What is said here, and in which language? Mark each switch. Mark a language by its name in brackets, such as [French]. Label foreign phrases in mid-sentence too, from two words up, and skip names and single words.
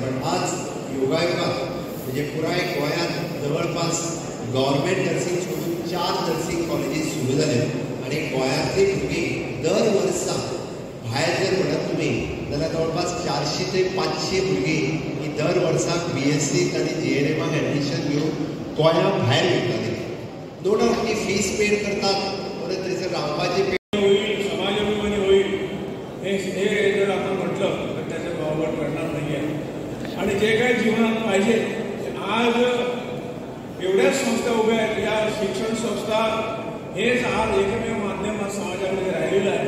[Konkani] पण आज योगायोगाक म्हणजे पुराय गोंयांत जवळपास [English] government nursing [Konkani] सोडून 4 नर्सिंग कॉलेजीस सुरू जाले आणि गोंयांतली भुरगीं दर वर्सा भायर जर म्हणत तुमी जाल्यार जवळपास 400 ते 500 भुरगीं ही दर वर्साक BSc आनी JNMक एडमिशन घेवन गोंया भायर वयतालीं. [English] no doubt [Konkani] ती [English] fees paid [Konkani] करतात परत थंयसर रावपाची [Marathi] होईल, समाज अभिमानी होईल हे जर आपण म्हटलं तर त्याचा वावड करणार नाही आहे. आणि जे काही जीवनात पाहिजे आज एवढ्याच संस्था उभ्या आहेत. या शिक्षण संस्था हेच आज एकमेव माध्यम समाजामध्ये राहिलेलं आहे.